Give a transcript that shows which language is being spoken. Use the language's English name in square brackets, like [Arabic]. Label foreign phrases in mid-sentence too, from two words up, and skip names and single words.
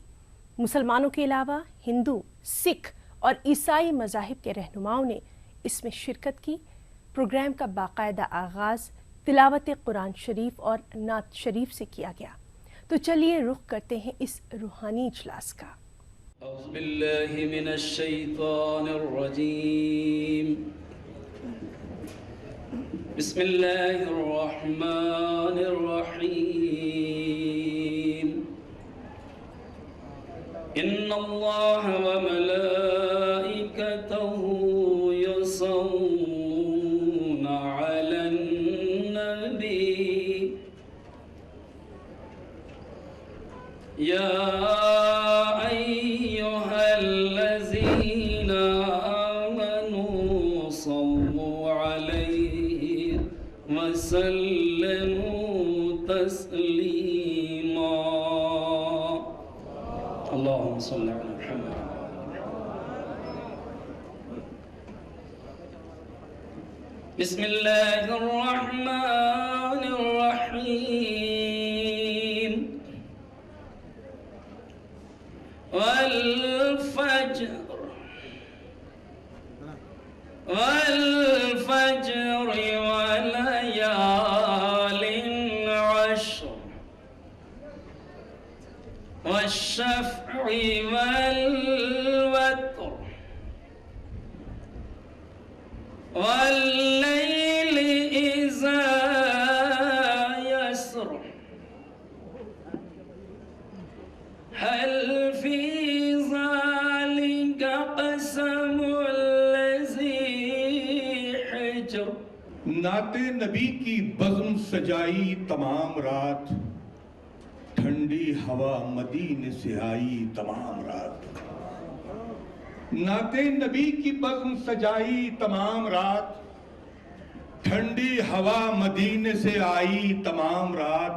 [Urdu] مسلمانوں کے علاوہ ہندو، سکھ اور عیسائی مذاہب کے رہنماؤں نے اس میں شرکت کی. پروگرام کا باقاعدہ آغاز تلاوت قرآن شریف اور نعت شریف سے کیا گیا. تو چلیے رخ کرتے ہیں اس روحانی اجلاس کا. [Arabic] बिस्मिल्लाहिर्रहमानिर्रहीम। إن الله وملائكته يصلون على النبي يا أيها الذين آمنوا صلوا عليه وسلموا تسليما. اللهم صل على محمد. बिस्मिल्लाहिर्रहमानिर्रहीम। والفجر وليال عشر والشفع والوتر والليل إذا يسر هل في ذلك قسم لذي حجر. [Urdu] نعتِ نبی کی بزم سجائی تمام رات، ٹھنڈی ہوا مدینے سے آئی تمام رات. نعتِ نبی کی بزم سجائی تمام رات، ٹھنڈی ہوا مدینے سے آئی تمام رات.